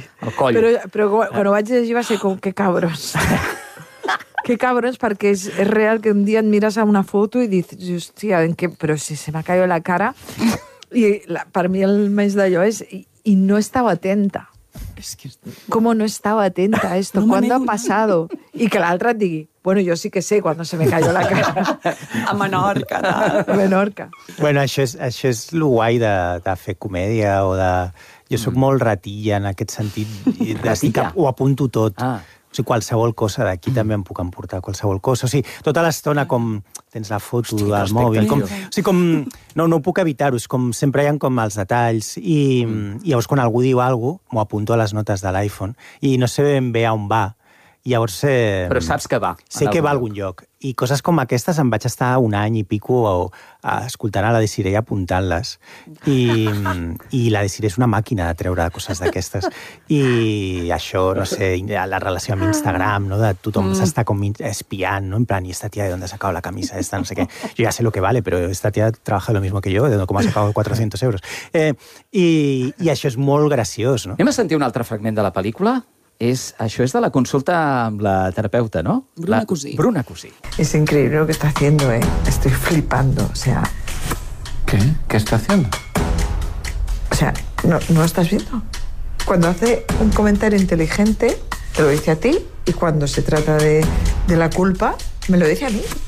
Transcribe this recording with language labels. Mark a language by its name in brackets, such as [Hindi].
[Catalan] El coll. Però quan ho vaig llegir va ser com, que cabros. Que cabros, perquè és real que un dia et mires a una foto i dius, hòstia, però si se m'ha caigut la cara. I per mi el més d'allò és, i no estava atenta. [Spanish] ¿Cómo no estaba atenta a esto? ¿Cuándo ha pasado? Y que la otra digui, bueno, yo sí que sé cuando se me cayó la cara. [Catalan] A Menorca. A Menorca. Bueno, això és lo guai de fer comèdia o de... Jo soc molt ratilla en aquest sentit. Ratilla? Ho apunto tot. Ah. O sigui, qualsevol cosa d'aquí també em puc emportar, qualsevol cosa. O sigui, tota l'estona com tens la foto del mòbil... Com, o sigui, com, no puc evitar-ho, és com sempre hi ha com els detalls i llavors quan algú diu alguna cosa, m'ho apunto a les notes de l'iPhone i no sé ben bé on va. Llavors, però saps que va. Sé que va a algun lloc. I coses com aquestes em vaig estar un any i pico a escoltant a la Desiree i apuntant-les. I la Desiree és una màquina de treure coses d'aquestes. I això, no sé, la relació amb Instagram, no? De tothom s'està com espiant, no? En plan, i [Spanish] esta tia, ¿de dónde ha sacado la camisa esta? [Catalan] No sé què. Jo ja sé [Spanish] lo que vale, però esta tia trabaja lo mismo que yo, de cómo ha sacado 400 euros. [Catalan] I això és molt graciós, no? Anem a sentir un altre fragment de la pel·lícula? Es, això és de la consulta amb la terapeuta, ¿no? Bruna Cusí. [Spanish] Es increíble lo que está haciendo, ¿eh? Estoy flipando, o sea... ¿Qué? ¿Qué está haciendo? O sea, ¿no lo estás viendo? Cuando hace un comentario inteligente, te lo dice a ti, y cuando se trata de la culpa, me lo dice a mí.